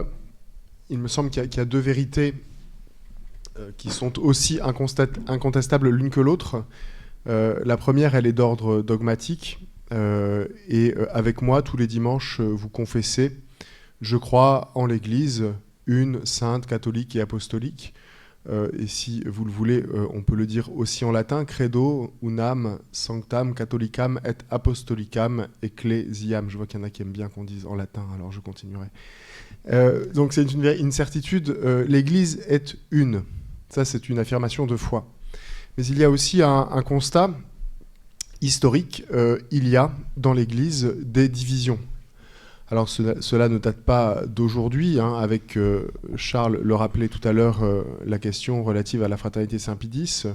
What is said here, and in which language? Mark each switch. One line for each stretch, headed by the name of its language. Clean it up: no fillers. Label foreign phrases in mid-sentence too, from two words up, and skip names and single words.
French: Il me semble qu'il y a deux vérités qui sont aussi incontestables l'une que l'autre. La première, elle est d'ordre dogmatique. Et avec moi, tous les dimanches, vous confessez, je crois en l'Église, une, sainte, catholique et apostolique. et si vous le voulez, on peut le dire aussi en latin,
Latin: credo unam sanctam catholicam et apostolicam ecclesiam.
French: Je vois qu'il y en a qui aiment bien qu'on dise en latin, alors je continuerai. Donc c'est une certitude, l'Église est une. Ça, c'est une affirmation de foi. Mais il y a aussi un constat historique. Il y a dans l'Église des divisions. Alors cela ne date pas d'aujourd'hui, hein, avec Charles le rappelait tout à l'heure, la question relative à la fraternité Saint-Pie X.